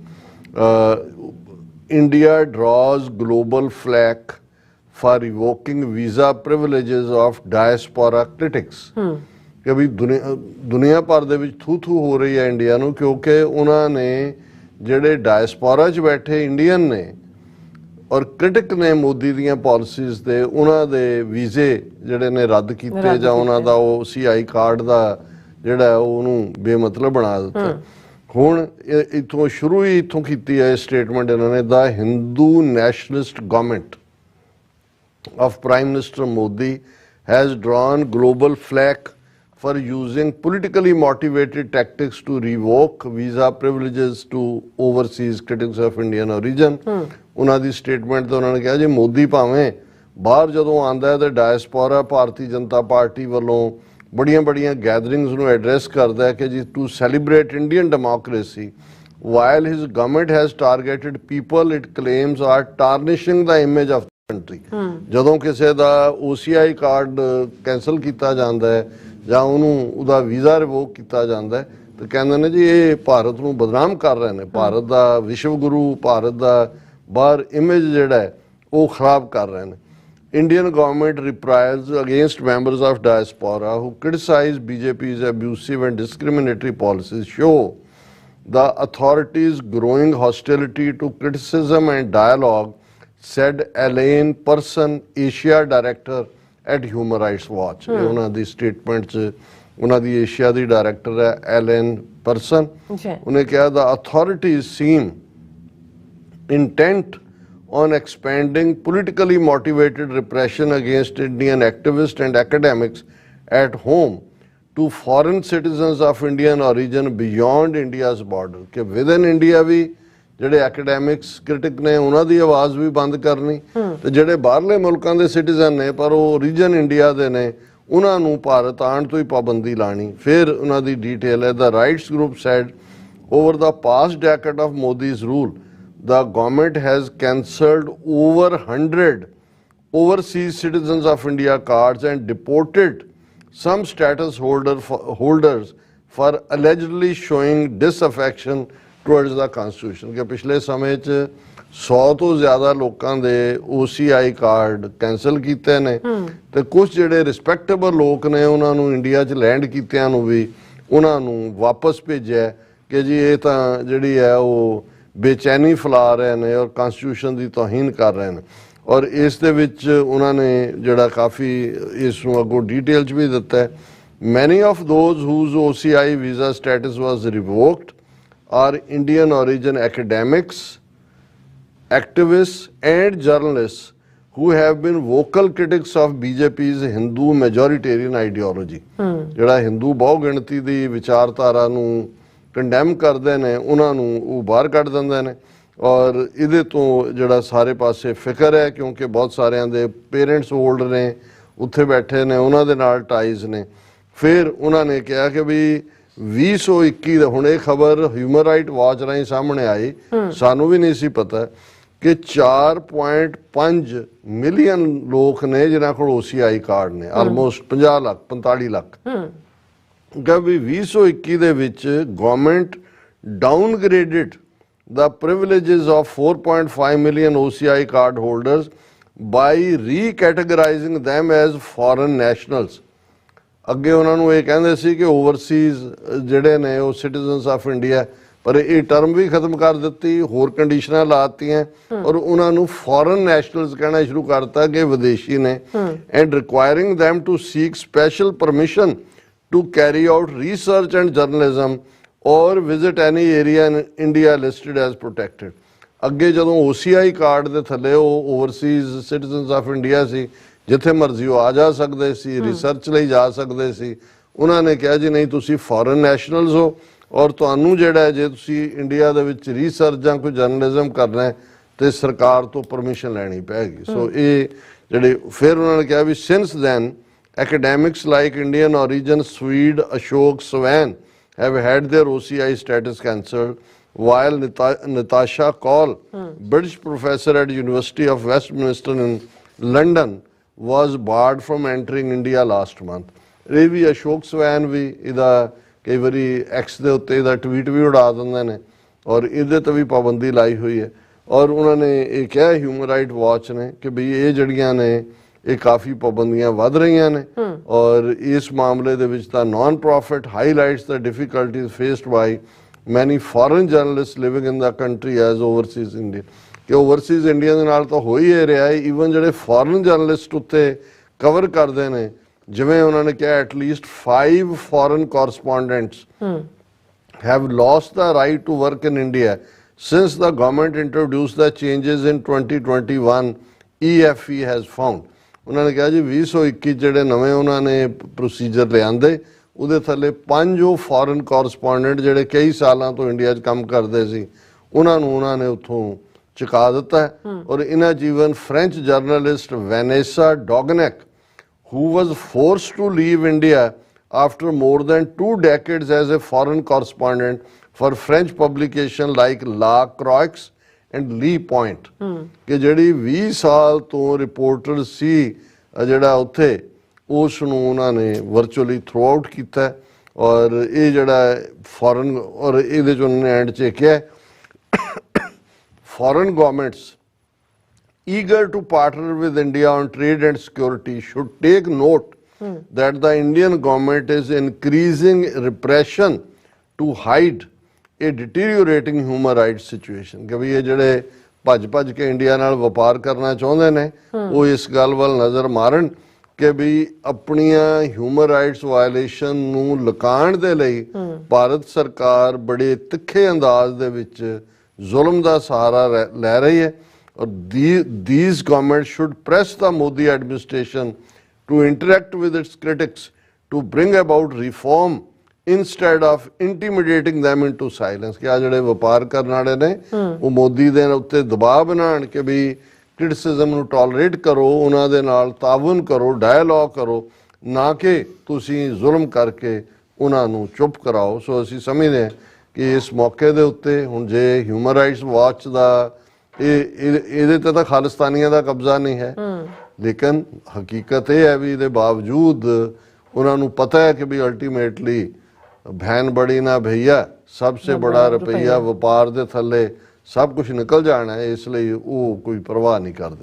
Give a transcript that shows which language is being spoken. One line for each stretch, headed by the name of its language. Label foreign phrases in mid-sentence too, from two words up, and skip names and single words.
English: India draws global flag for revoking visa privileges of diaspora critics,
Punjabi: ਕਿ ਵੀ ਦੁਨੀਆ ਭਰ ਦੇ ਵਿੱਚ ਥੂ ਹੋ ਰਹੀ ਹੈ ਇੰਡੀਆ ਨੂੰ, ਕਿਉਂਕਿ ਉਹਨਾਂ ਨੇ ਜਿਹੜੇ ਡਾਇਸਪੋਰਾ 'ਚ ਬੈਠੇ ਇੰਡੀਅਨ ਨੇ ਔਰ ਕ੍ਰਿਟਿਕ ਨੇ ਮੋਦੀ ਦੀਆਂ ਪਾਲਿਸੀਜ਼ ਦੇ, ਉਹਨਾਂ ਦੇ ਵੀਜ਼ੇ ਜਿਹੜੇ ਨੇ ਰੱਦ ਕੀਤੇ ਜਾਂ ਉਹਨਾਂ ਦਾ OCI ਕਾਰਡ ਦਾ ਜਿਹੜਾ ਉਹਨੂੰ ਬੇਮਤਲਬ ਬਣਾ ਦਿੱਤਾ। ਹੁਣ ਇੱਥੋਂ ਸ਼ੁਰੂ ਹੀ ਇੱਥੋਂ ਕੀਤੀ ਹੈ ਸਟੇਟਮੈਂਟ ਇਹਨਾਂ ਨੇ,
English: the Hindu nationalist government of Prime Minister Modi has drawn global flag for using politically motivated tactics to revoke visa privileges to overseas critics of Indian origin.
Punjabi: ਉਹਨਾਂ ਦੀ ਸਟੇਟਮੈਂਟ ਤੇ ਉਹਨਾਂ ਨੇ ਕਿਹਾ ਜੀ ਮੋਦੀ ਭਾਵੇਂ ਬਾਹਰ ਜਦੋਂ ਆਉਂਦਾ ਹੈ ਤੇ ਡਾਇਸਪੋਰਾ ਭਾਰਤੀ ਜਨਤਾ ਪਾਰਟੀ ਵੱਲੋਂ ਬੜੀਆਂ ਗੈਦਰਿੰਗਸ ਨੂੰ ਐਡਰੈਸ ਕਰਦਾ ਹੈ ਕਿ ਜੀ
English: to celebrate Indian democracy, while his government has targeted people it claims are tarnishing the image of ਕੰਟਰੀ।
Punjabi: ਜਦੋਂ ਕਿਸੇ ਦਾ OCI ਕਾਰਡ ਕੈਂਸਲ ਕੀਤਾ ਜਾਂਦਾ ਹੈ ਜਾਂ ਉਹਦਾ ਵੀਜ਼ਾ ਰਿਵੋਕ ਕੀਤਾ ਜਾਂਦਾ ਹੈ ਤੇ ਕਹਿੰਦੇ ਨੇ ਜੀ ਇਹ ਭਾਰਤ ਨੂੰ ਬਦਨਾਮ ਕਰ ਰਹੇ ਨੇ, ਭਾਰਤ ਦਾ ਵਿਸ਼ਵ ਗੁਰੂ, ਭਾਰਤ ਦਾ ਬਾਹਰ ਇਮੇਜ ਜਿਹੜਾ ਹੈ ਉਹ ਖਰਾਬ ਕਰ ਰਹੇ ਨੇ।
English: Indian government reprisals against members of diaspora who criticize BJP's abusive and discriminatory policies show the authorities' growing hostility to criticism and dialogue, said Elaine Person, Asia Director at Human Rights Watch.
Punjabi: ਇਹ ਉਹਨਾਂ ਦੀ ਸਟੇਟਮੈਂਟ 'ਚ ਉਹਨਾਂ ਦੀ ਏਸ਼ੀਆ ਦੀ ਡਾਇਰੈਕਟਰ ਹੈ ਐਲਨ ਪਰਸਨ। ਉਹਨੇ ਕਿਹਾ
English: the authorities seem intent on expanding politically motivated repression against Indian activists and academics at home to foreign citizens of Indian origin beyond India's border.
Punjabi: कि
English: within India
Punjabi: भी ਜਿਹੜੇ
English: academics critic
Punjabi: ਨੇ ਉਹਨਾਂ ਦੀ ਆਵਾਜ਼ ਵੀ ਬੰਦ ਕਰਨੀ ਤੇ ਜਿਹੜੇ ਬਾਹਰਲੇ ਮੁਲਕਾਂ ਦੇ ਸਿਟੀਜ਼ਨ ਨੇ ਪਰ ਉਹ ਰੀਜਨ ਇੰਡੀਆ ਦੇ ਨੇ ਉਹਨਾਂ ਨੂੰ ਭਾਰਤ ਆਉਣ ਤੋਂ ਹੀ ਪਾਬੰਦੀ ਲਾਣੀ। ਫਿਰ ਉਹਨਾਂ ਦੀ ਡਿਟੇਲ ਹੈ
English: the rights group said over the past decade of Modi's rule the government has cancelled over 100 overseas citizens of India cards and deported some status holders for allegedly showing disaffection towards the constitution।
Hindi: कि पिछले समय
Punjabi: 'ਚ 100 ਤੋਂ ਜ਼ਿਆਦਾ ਲੋਕਾਂ ਦੇ OCI ਕਾਰਡ ਕੈਂਸਲ ਕੀਤੇ ਨੇ ਤੇ ਕੁਝ ਜਿਹੜੇ ਰਿਸਪੈਕਟੇਬਲ ਲੋਕ ਨੇ ਉਹਨਾਂ ਨੂੰ ਇੰਡੀਆ 'ਚ ਲੈਂਡ ਕੀਤਿਆਂ ਨੂੰ ਵੀ ਉਹਨਾਂ ਨੂੰ ਵਾਪਸ ਭੇਜਿਆ ਕਿ ਜੀ ਇਹ ਤਾਂ ਜਿਹੜੀ ਹੈ ਉਹ ਬੇਚੈਨੀ ਫੈਲਾ ਰਹੇ ਨੇ ਔਰ ਕਨਸਟੀਟਿਊਸ਼ਨ ਦੀ ਤੋਹੀਨ ਕਰ ਰਹੇ ਨੇ। ਔਰ ਇਸ ਦੇ ਵਿੱਚ ਉਹਨਾਂ ਨੇ ਜਿਹੜਾ ਕਾਫੀ ਇਸ ਨੂੰ ਅੱਗੋਂ ਡਿਟੇਲ 'ਚ ਵੀ ਦਿੱਤਾ ਹੈ।
English: many of those whose OCI visa status was revoked are Indian origin academics, activists and journalists who have been vocal critics of BJP's Hindu majoritarian ideology।
Punjabi: ਜਿਹੜਾ ਹਿੰਦੂ ਬਹੁ ਗਿਣਤੀ ਦੀ ਵਿਚਾਰਧਾਰਾ ਨੂੰ ਕੰਡੈਮ ਕਰਦੇ ਨੇ ਉਹਨਾਂ ਨੂੰ ਉਹ ਬਾਹਰ ਕੱਢ ਦਿੰਦੇ ਨੇ। ਔਰ ਇਹਦੇ ਤੋਂ ਜਿਹੜਾ ਸਾਰੇ ਪਾਸੇ ਫਿਕਰ ਹੈ ਕਿਉਂਕਿ ਬਹੁਤ ਸਾਰਿਆਂ ਦੇ
English: parents old
Punjabi: ਨੇ ਉੱਥੇ ਬੈਠੇ ਨੇ ਉਹਨਾਂ ਦੇ ਨਾਲ ਟਾਈਜ਼ ਨੇ। ਫਿਰ ਉਹਨਾਂ ਨੇ ਕਿਹਾ ਕਿ ਵੀ 2021 ਦਾ ਹੁਣ ਇਹ ਖਬਰ ਹਿਊਮਨ ਰਾਈਟ ਵਾਚ ਰਾਹੀਂ ਸਾਹਮਣੇ ਆਈ, ਸਾਨੂੰ ਵੀ ਨਹੀਂ ਸੀ ਪਤਾ ਕਿ 4.5 ਮਿਲੀਅਨ ਲੋਕ ਨੇ ਜਿਨ੍ਹਾਂ ਕੋਲ OCI ਕਾਰਡ ਨੇ, ਆਲਮੋਸਟ 50 ਲੱਖ 45 ਲੱਖ। ਕਿ ਵੀ 2021 ਦੇ ਵਿੱਚ
English: government downgraded the privileges of 4.5 million OCI card holders by recategorizing them as foreign nationals।
Punjabi: ਅੱਗੇ ਉਹਨਾਂ ਨੂੰ ਇਹ ਕਹਿੰਦੇ ਸੀ ਕਿ ਓਵਰਸੀਜ਼ ਜਿਹੜੇ ਨੇ ਉਹ
English: citizens of India,
Punjabi: ਪਰ ਇਹ ਟਰਮ ਵੀ ਖਤਮ ਕਰ ਦਿੱਤੀ, ਹੋਰ ਕੰਡੀਸ਼ਨਾਂ ਲਾਤੀਆਂ ਔਰ ਉਹਨਾਂ ਨੂੰ
English: foreign nationals
Punjabi: ਕਹਿਣਾ ਸ਼ੁਰੂ ਕਰਤਾ ਕਿ ਵਿਦੇਸ਼ੀ ਨੇ।
English: and requiring them to seek special permission to carry out research and journalism or visit any area in India listed as protected।
Punjabi: ਅੱਗੇ ਜਦੋਂ OCI ਕਾਰਡ ਦੇ ਥੱਲੇ ਉਹ
English: overseas citizens of India
Punjabi: ਸੀ, ਜਿੱਥੇ ਮਰਜ਼ੀ ਉਹ ਆ ਜਾ ਸਕਦੇ ਸੀ, ਰਿਸਰਚ ਲਈ ਜਾ ਸਕਦੇ ਸੀ। ਉਹਨਾਂ ਨੇ ਕਿਹਾ ਜੀ ਨਹੀਂ, ਤੁਸੀਂ
English: foreign nationals
Punjabi: ਹੋ ਔਰ ਤੁਹਾਨੂੰ ਜਿਹੜਾ ਜੇ ਤੁਸੀਂ ਇੰਡੀਆ ਦੇ ਵਿੱਚ ਰਿਸਰਚ ਜਾਂ ਕੋਈ ਜਰਨਲਿਜ਼ਮ ਕਰਨਾ ਹੈ ਤੇ ਸਰਕਾਰ ਤੋਂ ਪਰਮਿਸ਼ਨ ਲੈਣੀ ਪੈਗੀ। ਸੋ ਇਹ ਜਿਹੜੇ ਫਿਰ ਉਹਨਾਂ ਨੇ ਕਿਹਾ ਵੀ
English: since then academics like Indian origin Swede Ashok Swan have had their OCI status cancelled, while Natasha Cole, British professor at University of Westminster in London, was barred from entering India last month।
Punjabi: ਇਹ ਵੀ ਅਸ਼ੋਕ ਸਵੈਨ ਵੀ ਇਹਦਾ ਕਈ ਵਾਰੀ ਐਕਸ ਦੇ ਉੱਤੇ ਇਹਦਾ ਟਵੀਟ ਵੀ ਉਡਾ ਦਿੰਦੇ ਨੇ ਔਰ ਇਹਦੇ ਤੇ ਵੀ ਪਾਬੰਦੀ ਲਾਈ ਹੋਈ ਹੈ। ਔਰ ਉਹਨਾਂ ਨੇ ਇਹ ਕਿਹਾ ਹਿਊਮਨ ਰਾਈਟ ਵਾਚ ਨੇ ਕਿ ਬਈ ਇਹ ਜਿਹੜੀਆਂ ਨੇ ਇਹ ਕਾਫੀ ਪਾਬੰਦੀਆਂ ਵੱਧ ਰਹੀਆਂ ਨੇ ਔਰ ਇਸ ਮਾਮਲੇ ਦੇ ਵਿੱਚ ਤਾਂ
English: non profit highlights the difficulties faced by many foreign journalist living in the country as overseas Indian.
Punjabi: ਕਿ ਓਵਰਸੀਜ਼ ਇੰਡੀਆ ਦੇ ਨਾਲ ਤਾਂ ਹੋ ਹੀ ਇਹ ਰਿਹਾ ਹੈ। ਈਵਨ ਜਿਹੜੇ ਫੋਰਨ ਜਰਨਲਿਸਟ ਉੱਤੇ ਕਵਰ ਕਰਦੇ ਨੇ, ਜਿਵੇਂ ਉਹਨਾਂ ਨੇ ਕਿਹਾ
English: at least 5 foreign correspondents have lost the right to work in India since the government introduced the changes in 2021, EFE has found।
Punjabi: ਉਹਨਾਂ ਨੇ ਕਿਹਾ ਜੀ 2021 ਜਿਹੜੇ ਨਵੇਂ ਉਹਨਾਂ ਨੇ ਪ੍ਰੋਸੀਜਰ ਲਿਆਂਦੇ ਉਹਦੇ ਥੱਲੇ 5 ਉਹ
English: foreign correspondent
Punjabi: ਜਿਹੜੇ ਕਈ ਸਾਲਾਂ ਤੋਂ ਇੰਡੀਆ 'ਚ ਕੰਮ ਕਰਦੇ ਸੀ ਉਹਨਾਂ ਨੂੰ ਉਹਨਾਂ ਨੇ ਉੱਥੋਂ ਚੁਕਾ ਦਿੱਤਾ। ਔਰ ਇਹਨਾਂ ਜੀਵਨ
English: French journalist Vanessa Dougnac who was forced to leave India after more than 2 decades as a foreign correspondent for French publication like La Croix and Le Point।
Punjabi: ਕਿ ਜਿਹੜੀ 20 ਸਾਲ ਤੋਂ ਰਿਪੋਰਟਰ ਸੀ ਜਿਹੜਾ ਉੱਥੇ ਉਸ ਨੂੰ ਉਹਨਾਂ ਨੇ
English: virtually thrown out
Punjabi: ਕੀਤਾ ਔਰ ਇਹ ਜਿਹੜਾ ਫੋਰਨ ਔਰ ਇਹਦੇ 'ਚ ਉਹਨਾਂ ਨੇ ਐਂਡ 'ਚ ਕਿਹਾ
English: foreign governments eager to partner with India on trade and security should take note that the Indian government is increasing repression to hide a deteriorating human rights situation।
Punjabi: ਕਿ ਵੀ ਇਹ ਜਿਹੜੇ ਭੱਜ ਕੇ ਇੰਡੀਆ ਨਾਲ ਵਪਾਰ ਕਰਨਾ ਚਾਹੁੰਦੇ ਨੇ ਉਹ ਇਸ ਗੱਲ ਵੱਲ ਨਜ਼ਰ ਮਾਰਨ ਕਿ ਵੀ ਆਪਣੀਆਂ
English: human rights violation
Punjabi: ਨੂੰ ਲੁਕਾਉਣ ਦੇ ਲਈ ਭਾਰਤ ਸਰਕਾਰ ਬੜੇ ਤਿੱਖੇ ਅੰਦਾਜ਼ ਦੇ ਵਿੱਚ ਜ਼ੁਲਮ ਦਾ ਸਹਾਰਾ ਲੈ ਰਹੀ ਹੈ।
English: ਔਰ these governments should press the Modi administration to interact with its critics to bring about reform instead of intimidating them into silence।
Punjabi: ਕਿ ਆ ਜਿਹੜੇ ਵਪਾਰ ਕਰਨ ਵਾਲੇ ਨੇ ਉਹ ਮੋਦੀ ਦੇ ਉੱਤੇ ਦਬਾਅ ਬਣਾਉਣ ਕਿ ਵੀ ਕ੍ਰਿਟਿਸਿਜ਼ਮ ਨੂੰ ਟੋਲਰੇਟ ਕਰੋ, ਉਹਨਾਂ ਦੇ ਨਾਲ ਤਾਵਨ ਕਰੋ, ਡਾਇਲੋਗ ਕਰੋ, ਨਾ ਕਿ ਤੁਸੀਂ ਜ਼ੁਲਮ ਕਰਕੇ ਉਹਨਾਂ ਨੂੰ ਚੁੱਪ ਕਰਾਓ। ਸੋ ਅਸੀਂ ਸਮਝਦੇ ਹਾਂ ਕਿ ਇਸ ਮੌਕੇ ਦੇ ਉੱਤੇ ਹੁਣ ਜੇ ਹਿਊਮਨ ਰਾਈਟਸ ਵਾਚ ਦਾ ਇਹਦੇ ਤੇ ਤਾਂ ਖਾਲਿਸਤਾਨੀਆਂ ਦਾ ਕਬਜ਼ਾ ਨਹੀਂ ਹੈ, ਲੇਕਿਨ ਹਕੀਕਤ ਇਹ ਹੈ ਵੀ ਇਹਦੇ ਬਾਵਜੂਦ ਉਹਨਾਂ ਨੂੰ ਪਤਾ ਹੈ ਕਿ ਵੀ ਅਲਟੀਮੇਟਲੀ
Hindi: बहन बड़ी ना भैया सब से बड़ा रुपैया
Punjabi: ਵਪਾਰ ਦੇ ਥੱਲੇ ਸਭ ਕੁਝ ਨਿਕਲ ਜਾਣਾ ਹੈ, ਇਸ ਲਈ ਉਹ ਕੋਈ ਪਰਵਾਹ ਨਹੀਂ ਕਰਦੇ।